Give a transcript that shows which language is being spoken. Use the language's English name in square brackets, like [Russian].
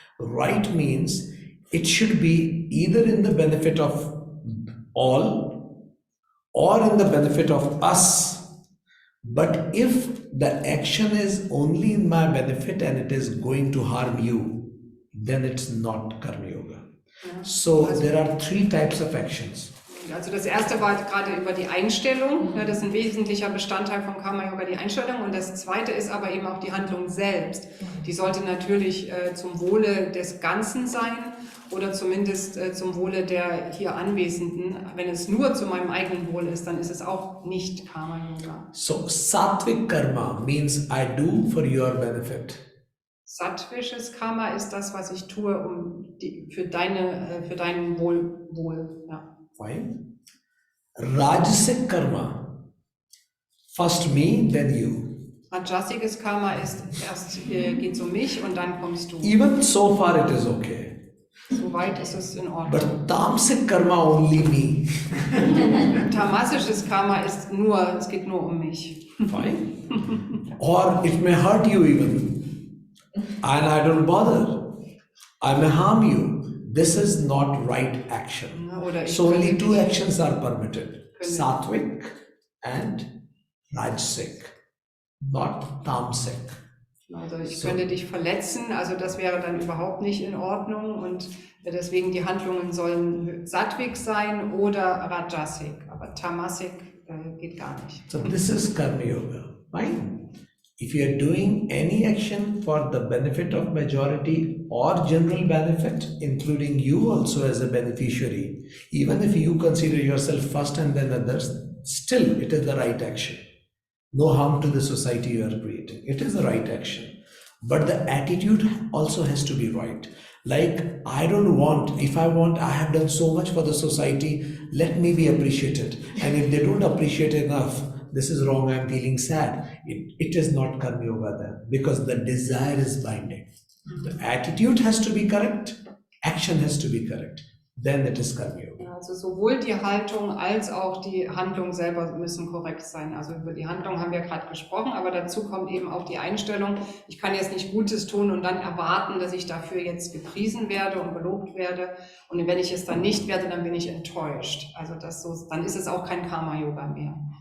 [English] Right means it should be either in the benefit of all or in the benefit of us. But if the action is only in my benefit and it is going to harm you, then it's not Karma Yoga. So there are three types of actions. [German] Also das erste war gerade über die Einstellung, das ist ein wesentlicher Bestandteil von Karma Yoga, die Einstellung. Und das zweite ist aber eben auch die Handlung selbst. Die sollte natürlich zum Wohle des Ganzen sein oder zumindest zum Wohle der hier Anwesenden. Wenn es nur zu meinem eigenen Wohl ist, dann ist es auch nicht Karma Yoga. [English] So Sattvic Karma means I do for your benefit. [German] Sattwisches Karma ist das, was ich tue, für deinen Wohl. Ja. [English] Fine. Rajasic Karma, first me, then you. [German] Rajasiges Karma ist erst geht's um mich und dann kommst du. [English] Even so far it is okay. [German] Soweit ist es in Ordnung. [English] But Tamasic Karma only me. [German] Tamasisches Karma ist es geht nur um mich. [English] Fine. Or it may hurt you even. And I don't bother. I may harm you. This is not right action. So only two actions are permitted. Sattvic and Rajasic, not Tamasic. [German] Also ich könnte dich verletzen, also das wäre dann überhaupt nicht in Ordnung und deswegen die Handlungen sollen Sattvic sein oder Rajasic, aber Tamasic geht gar nicht. [English] So this is Karma Yoga. Fine. If you are doing any action for the benefit of majority or general benefit, including you also as a beneficiary, even if you consider yourself first and then others, still it is the right action. No harm to the society you are creating. It is the right action. But the attitude also has to be right. Like, I have done so much for the society, let me be appreciated. And if they don't appreciate enough, this is wrong, I'm feeling sad. It is not Karma Yoga then, because the desire is binding. The attitude has to be correct, action has to be correct. Then it is Karma Yoga. [German] Also sowohl die Haltung als auch die Handlung selber müssen korrekt sein. Also über die Handlung haben wir gerade gesprochen, aber dazu kommt eben auch die Einstellung. Ich kann jetzt nicht Gutes tun und dann erwarten, dass ich dafür jetzt gepriesen werde und gelobt werde. Und wenn ich es dann nicht werde, dann bin ich enttäuscht. Also dann ist es auch kein Karma Yoga mehr.